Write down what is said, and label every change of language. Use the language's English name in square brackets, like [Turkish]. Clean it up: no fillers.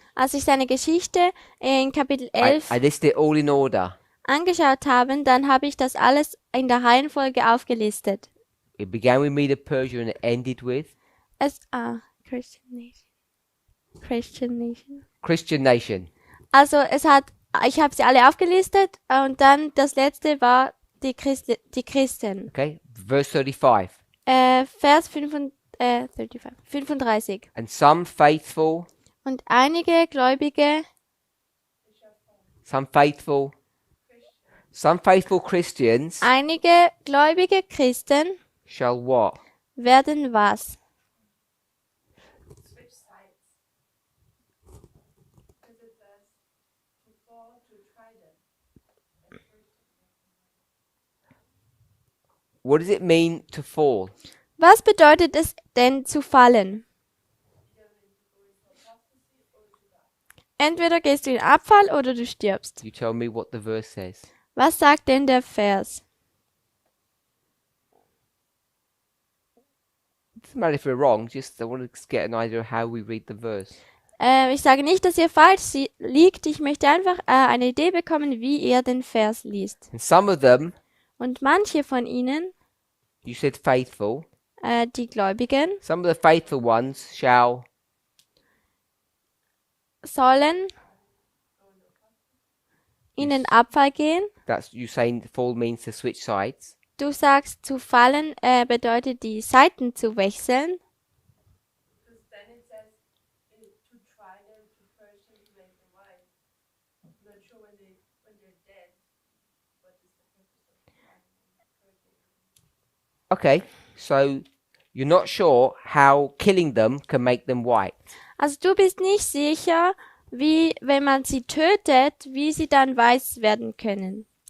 [German] als ich seine Geschichte in Kapitel [English] I 11 listed it all in order. [German] angeschaut habe, dann habe ich das alles in der Reihenfolge aufgelistet. [English] It began with Medo Persia and it ended with Christian Nation. Christian Nation. Christian nation. [German] Also ich habe sie alle aufgelistet und dann das letzte war die Christen. [English] Okay, verse 35. [German] Vers 35. [English] And some faithful [German] Und einige Gläubige, [English] some faithful Christians [German] einige gläubige Christen [English] shall what? [German] werden was? [English] Switch sides. Because it says to fall, to try them. What does it mean to fall? [German] Was bedeutet es denn zu fallen? Entweder gehst du in Abfall oder du stirbst. [English] You tell me what the verse says. [German] Was sagt denn der Vers? [English] It doesn't matter if we're wrong, just I want to get an idea of how we read the verse. [German] Ich sage nicht, dass ihr falsch liegt. Ich möchte einfach eine Idee bekommen, wie ihr den Vers liest. [English] And some of them, [German] Und manche von ihnen, [English] you said faithful, [German] die Gläubigen, [English] some of the faithful ones shall [German] sollen in den Abfall gehen. [English] That's you saying fall means to switch sides. [German] Du sagst, zu fallen bedeutet, die Seiten zu wechseln. [English] Because then it says to try them, to purge them, to make them wise. I'm not sure when they're dead, what is the purpose of trying them, purging them. Okay, so you're not sure how killing them can make them white. [German] Also du bist nicht sicher, wie, wenn man sie tötet, wie sie dann weiß werden können.